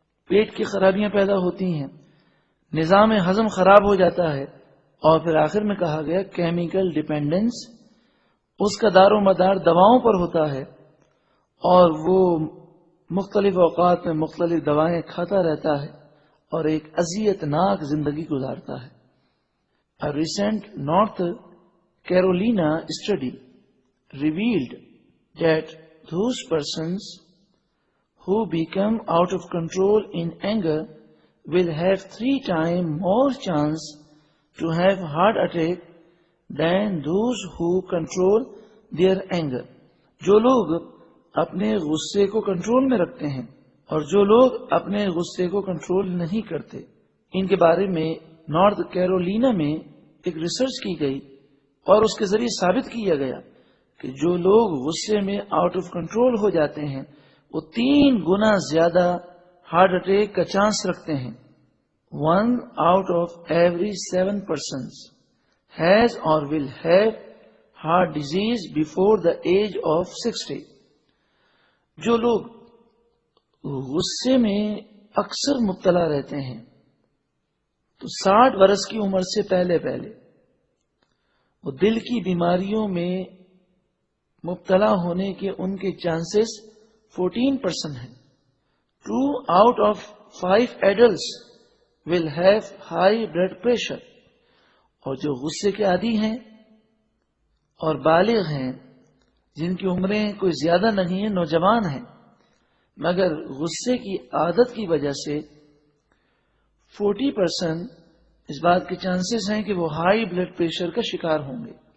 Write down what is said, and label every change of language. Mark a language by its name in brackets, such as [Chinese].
[Urdu] پیٹ کی خرابیاں پیدا ہوتی ہیں، نظام ہضم خراب ہو جاتا ہے. اور پھر آخر میں کہا گیا کیمیکل ڈیپینڈنس، اس کا دار و مدار دواؤں پر ہوتا ہے اور وہ مختلف اوقات میں مختلف دوائیں کھاتا رہتا ہے اور ایک اذیت ناک زندگی گزارتا ہے. [English] A recent North Carolina study revealed that those persons who become out of control in anger will have 3 times more chance to have heart attack than those who control their anger. [Urdu] جو لوگ اپنے غصے کو control میں رکھتے ہیں اور جو لوگ اپنے غصے کو کنٹرول نہیں کرتے، ان کے بارے میں نارتھ کیرولینا میں ایک ریسرچ کی گئی اور اس کے ذریعے ثابت کیا گیا کہ جو لوگ غصے میں آؤٹ آف کنٹرول ہو جاتے ہیں وہ 3 گنا زیادہ ہارٹ اٹیک کا چانس رکھتے ہیں. [English] 1 out of every 7 persons has or will have heart disease before the age of 60. [Urdu] جو لوگ غصے میں اکثر مبتلا رہتے ہیں تو 60 برس کی عمر سے پہلے وہ دل کی بیماریوں میں مبتلا ہونے کے ان کے چانسز 14% ہیں. [English] 2 out of 5 adults will have high blood pressure. [Urdu] اور جو غصے کے عادی ہیں اور بالغ ہیں، جن کی عمریں کوئی زیادہ نہیں ہیں، نوجوان ہیں، مگر غصے کی عادت کی وجہ سے 40% اس بات کے چانسز ہیں کہ وہ ہائی بلڈ پریشر کا شکار ہوں گے۔